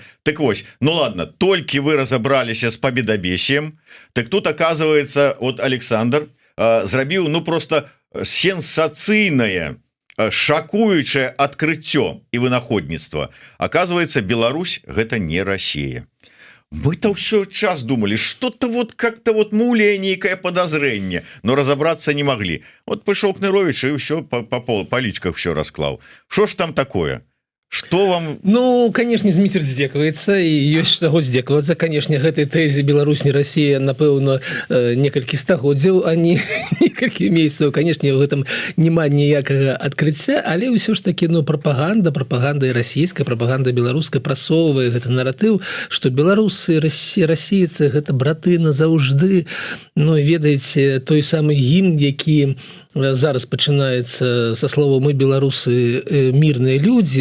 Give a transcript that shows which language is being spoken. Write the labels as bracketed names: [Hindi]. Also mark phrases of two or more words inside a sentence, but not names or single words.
[Belarusian] Так вось, [Russian] ну ладно, [Belarusian] толькі вы разабраліся з победабесием, так тут, [Russian] оказывается, вот [Belarusian] Александр зрабіў, ну, просто сенсацыйнае, шакуючае адкрыццё і вынаходніцтва. Оказывается, Беларусь — гэта не Россия. [Russian] Мы-то все час думали, что-то вот как-то вот муляя некое подозрение, но разобраться не могли. Вот пришел Кнырович и все по личках все расклал. Что ж там такое? Что вам... Ну, конечно, [Belarusian] Зміцер здзекаваецца, і ёсць чаго здзекавацца. Конечно, гэтай тэзе Беларусь не Россия, напэўна, некалькі стагоддзяў, а не некалькі месяцаў. [Russian] Конечно, в этом [Belarusian] няма ніякага адкрыцця, але ўсё ж таки, ну, пропаганда і расійская, пропаганда беларуская прасоўвае гэты наратыў, што беларусы, расійцы — гэта браты назаўжды. Ну, ведаеце, той самы гімн, які зараз пачынаецца са слова «мы беларусы мірныя людзі».